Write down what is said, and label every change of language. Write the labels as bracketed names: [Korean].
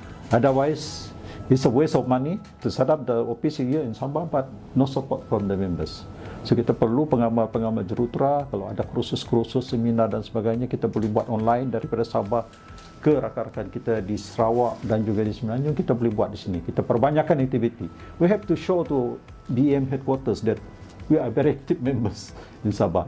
[English] Otherwise, it's a waste of money to set up the office here in Sabah, but no support from the members. [Malay] So kita perlu pengamal-pengamal jurutera. Kalau ada kursus-kursus, seminar dan sebagainya, kita boleh buat online daripada Sabah ke rakan-rakan kita di Sarawak dan juga di Semenanjung, kita boleh buat di sini. Kita perbanyakkan aktiviti. [English] We have to show to BEM headquarters that we are very active members in Sabah.